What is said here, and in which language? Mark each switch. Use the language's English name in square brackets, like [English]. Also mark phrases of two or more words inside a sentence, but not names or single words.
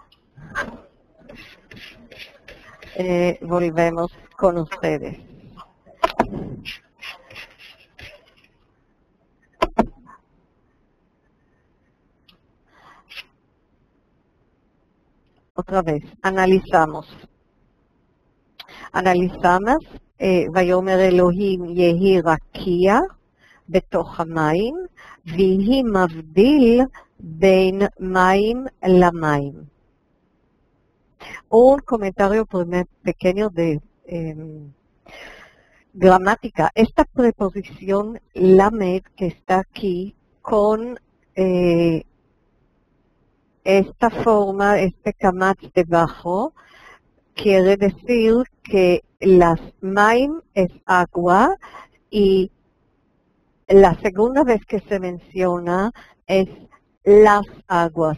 [Spanish] Volvemos con ustedes. Otra vez, analizamos. [Hebrew] ויאמר אלוהים יהי רקיע בתוך המים, ויהי מבדיל בין מים למים. [Spanish] Un comentario pequeño de gramática. Esta preposición lamed que está aquí con esta forma, este kamatz debajo, quiere decir que las maim es agua y la segunda vez que se menciona es las aguas.